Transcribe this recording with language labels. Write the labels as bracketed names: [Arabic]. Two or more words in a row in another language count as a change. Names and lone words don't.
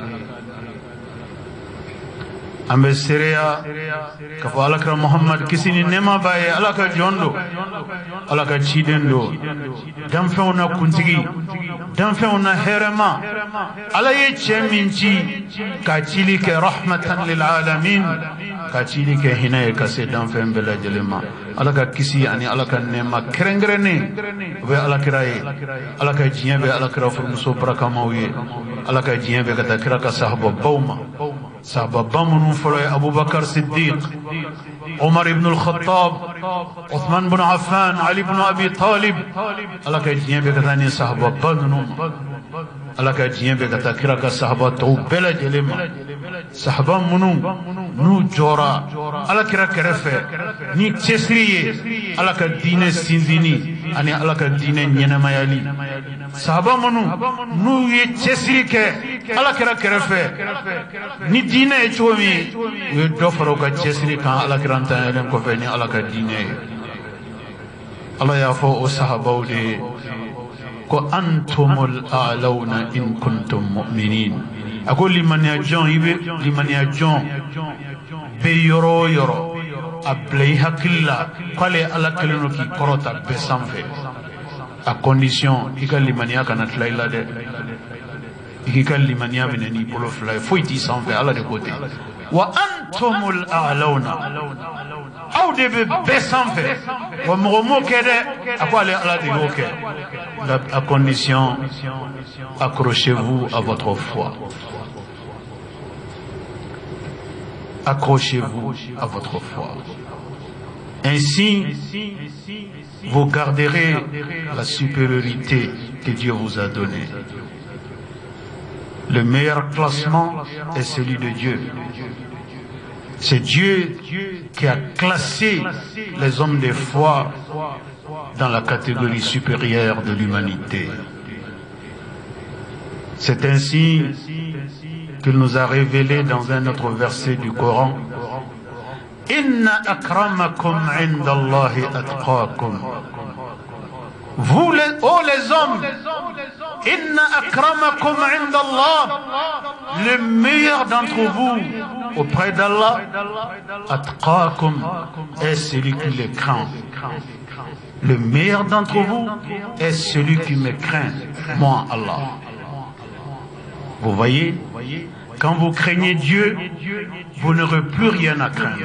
[Bambara] an bɛ seereya k'a fɔ alakira muhamad kisi ni nɛɛma b'a ye ala ka jɔn don ala ka ciden don danfɛnw na kuntigi danfɛnw na hɛrɛma ala ye cɛ min ci ka cili kɛ [Arabic] رحمة للعالمين [Bambara] ka cili kɛ hinɛ ye ka se danfɛn bɛɛ lajɛlen ma ala ka kisi ani ala ka nɛɛma kɛrɛnkɛrɛnnen o bɛ alakira ye ala ka diɲɛ bɛ alakira furumuso barakamaw ye ala ka diɲɛ bɛ ka taa kira ka sahababaw ma sahababa minnu fɔlɔ ye abubakar siddiq umar ibn al-khattab uthman ibn affan ali ibn abi talib ala ka diɲɛ bɛ ka taa ni sahababa ninnu ma ala ka diɲɛ bɛ ka taa kira ka sahaba tɔw bɛɛ lajɛlen ma sahaba minnu n'u jɔra ala kira kɛrɛfɛ ni cɛsiri ye ala ka diinɛ sinsinni ani ala ka diinɛ ɲɛnɛmayali sahaba minnu n'u ye cɛsiri kɛ ala kɛra kɛrɛfɛ ni diinɛ ye cogo min u ye dɔ fara u ka cɛsiri kan ala kɛra ntanyalen kɔfɛ ni ala ka diinɛ ye ala y'a fɔ o sahabaw de ye ko [Arabic] أنتم الأعلون إن كنتم مؤمنين [Bambara] a ko limaniya jɔn i bɛ limaniya jɔn bɛ yɔrɔ o yɔrɔ a bila i hakili la k'ale ala kɛlen don k'i kɔrɔta bɛɛ sanfɛ a condition i ka limaniya kana tila i la dɛ i k'i ka limaniya minɛ n'i bolo fila ye foyi t'i sanfɛ ala de ko ten [Arabic] وأنتم الأعلون [Bambara] aw de bɛ bɛɛ sanfɛ wa mɔgɔ m'o kɛ dɛ a ko ale ala de y'o kɛ [French] à condition accrochez-vous à votre foi. Accrochez-vous à votre foi. Ainsi, vous garderez la supériorité que Dieu vous a donnée. Le meilleur classement est celui de Dieu. C'est Dieu qui a classé les hommes de foi dans la catégorie supérieure de l'humanité. C'est ainsi qu'il nous a révélé dans un autre verset du Coran: [Arabic] إن أكرمكم عند الله أتقاكم. [French] Vous les hommes, [Arabic] إن أكرمكم عند الله, [French] le meilleur d'entre vous auprès d'Allah, atqakum, est celui qui les craint. Le meilleur d'entre vous est celui qui me craint, moi Allah. Vous voyez, quand vous craignez Dieu, vous n'aurez plus rien à craindre.